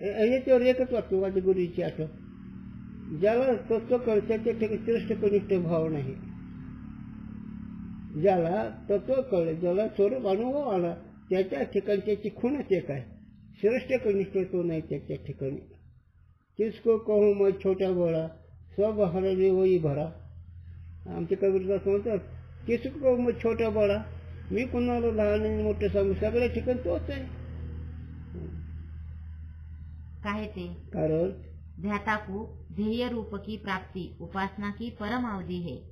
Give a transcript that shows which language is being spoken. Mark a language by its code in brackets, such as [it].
[mr] याच्यावर एकच वाटतो माझ्या गुरुची आठवण. ज्याला तत्व कळतं त्याच्या ठिकाणी श्रेष्ठ कनिष्ठ भाव नाही. ज्याला तत्व कळलं ज्याला स्वरूप अनुभव आला त्याच्या ठिकाणी त्याची खूणच एक आहे. श्रेष्ठ कनिष्ठ तो नाही त्याच्या ठिकाणी. [hi] किसको कहूँ मैं छोटा बड़ा सब हरणे वही भरा. [mr] आमचे कबीरदास म्हणतात [hi] किसको कहूँ मैं छोटा बड़ा [mr] मी कुणाला लहान आणि मोठं सांगू सगळ्या ठिकाणी तोच आहे. काय ते कारण [hi] ध्याता को ध्येय रूप की प्राप्ति उपासना की परम अवधि है.